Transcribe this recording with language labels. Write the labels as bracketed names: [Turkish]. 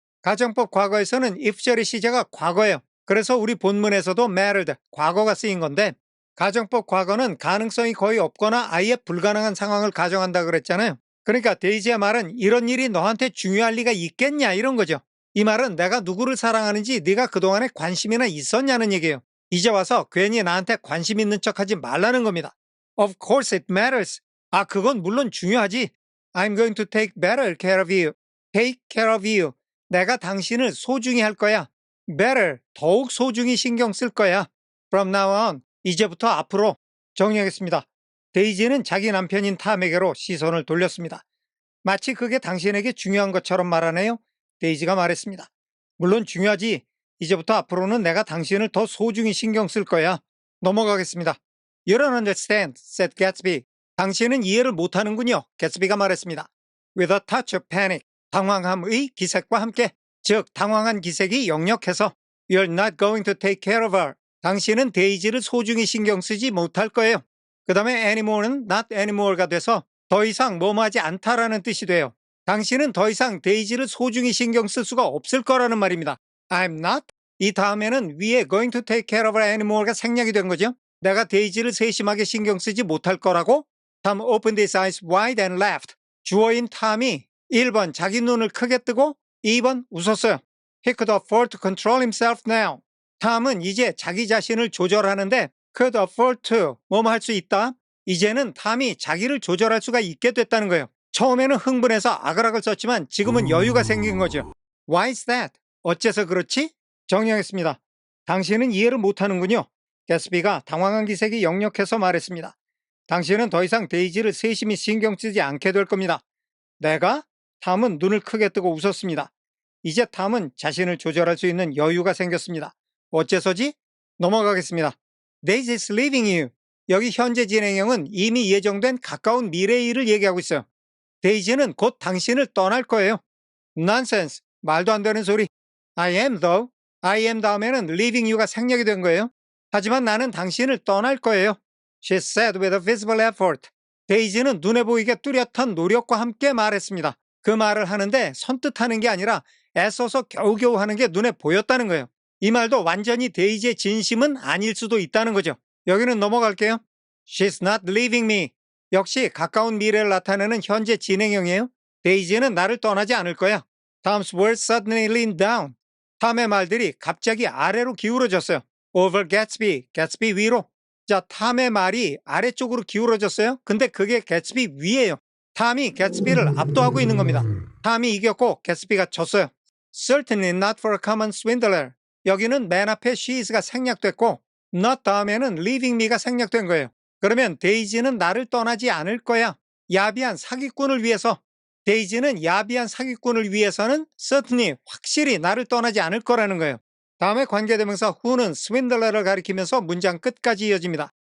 [Korean] 가정법 과거에서는 if절의 시제가 과거예요. 그래서 우리 본문에서도 mattered, 과거가 쓰인 건데 가정법 과거는 가능성이 거의 없거나 아예 불가능한 상황을 가정한다 그랬잖아요. 그러니까 데이지의 말은 이런 일이 너한테 중요할 리가 있겠냐 이런 거죠. 이 말은 내가 누구를 사랑하는지 네가 그동안에 관심이나 있었냐는 얘기예요. 이제 와서 괜히 나한테 관심 있는 척하지 말라는 겁니다. [English] Of course it matters. [Korean] 아, 그건 물론 중요하지. [English] I'm going to take better care of you. Take care of you. [Korean] 내가 당신을 소중히 할 거야. [English] Better. [Korean] 더욱 소중히 신경 쓸 거야. [English] From now on. [Korean] 이제부터 앞으로. 정리하겠습니다. 데이지는 자기 남편인 탐에게로 시선을 돌렸습니다. 마치 그게 당신에게 중요한 것처럼 말하네요. 데이지가 말했습니다. 물론 중요하지. 이제부터 앞으로는 내가 당신을 더 소중히 신경 쓸 거야. 넘어가겠습니다. [English] You don't understand, said Gatsby. [Korean] 당신은 이해를 못하는군요. 개츠비가 말했습니다. [English] With a touch of panic. [Korean] 당황함의 기색과 함께. 즉, 당황한 기색이 역력해서 [English] You're not going to take care of her. [Korean] 당신은 데이지를 소중히 신경 쓰지 못할 거예요. 그 다음에 anymore는 not anymore가 돼서 더 이상 뭐뭐하지 않다라는 뜻이 돼요. 당신은 더 이상 데이지를 소중히 신경 쓸 수가 없을 거라는 말입니다. [English] I'm not? [Korean] 이 다음에는 위에 [English] going to take care of her anymore [Korean] 가 생략이 된 거죠. 내가 데이지를 세심하게 신경 쓰지 못할 거라고? [English] 탐 opened his eyes wide and laughed. [Korean] 주어인 탐이 1번 자기 눈을 크게 뜨고 2번 웃었어요. [English] He could afford to control himself now. [Korean] 탐은 이제 자기 자신을 조절하는데 could afford to 뭐뭐 할 수 있다. 이제는 탐이 자기를 조절할 수가 있게 됐다는 거예요. 처음에는 흥분해서 아글아글 썼지만 지금은 여유가 생긴 거죠. [English] Why is that? [Korean] 어째서 그렇지? 정리하겠습니다. 당신은 이해를 못하는군요. 개츠비가 당황한 기색이 역력해서 말했습니다. 당신은 더 이상 데이지를 세심히 신경 쓰지 않게 될 겁니다. 내가? 탐은 눈을 크게 뜨고 웃었습니다. 이제 탐은 자신을 조절할 수 있는 여유가 생겼습니다. 어째서지? 넘어가겠습니다. [English] Daisy is leaving you. [Korean] 여기 현재 진행형은 이미 예정된 가까운 미래의 일을 얘기하고 있어요. 데이지는 곧 당신을 떠날 거예요. [English] Nonsense. [Korean] 말도 안 되는 소리. [English] I am though. [Korean] I am 다음에는 leaving you가 생략이 된 거예요. 하지만 나는 당신을 떠날 거예요. [English] She said with a visible effort. [Korean] 데이지는 눈에 보이게 뚜렷한 노력과 함께 말했습니다. 그 말을 하는데 선뜻하는 게 아니라 애써서 겨우겨우 하는 게 눈에 보였다는 거예요. 이 말도 완전히 데이지의 진심은 아닐 수도 있다는 거죠. 여기는 넘어갈게요. [English] She's not leaving me. [Korean] 역시 가까운 미래를 나타내는 현재 진행형이에요. 데이지는 나를 떠나지 않을 거야. [English] Tom's words suddenly leaned down. [Korean] 탐의 말들이 갑자기 아래로 기울어졌어요. [English] Over Gatsby, [Korean] 개츠비 위로. 자, 탐의 말이 아래쪽으로 기울어졌어요. 근데 그게 개츠비 위예요. 탐이 개츠비를 압도하고 있는 겁니다. 탐이 이겼고 개츠비가 졌어요. [English] Certainly not for a common swindler. [Korean] 여기는 맨 앞에 she is가 생략됐고 not 다음에는 leaving me가 생략된 거예요. 그러면 데이지는 나를 떠나지 않을 거야. 야비한 사기꾼을 위해서. 데이지는 야비한 사기꾼을 위해서는 certainly 확실히 나를 떠나지 않을 거라는 거예요. 다음에 관계대명사 who는 swindler를 가리키면서 문장 끝까지 이어집니다.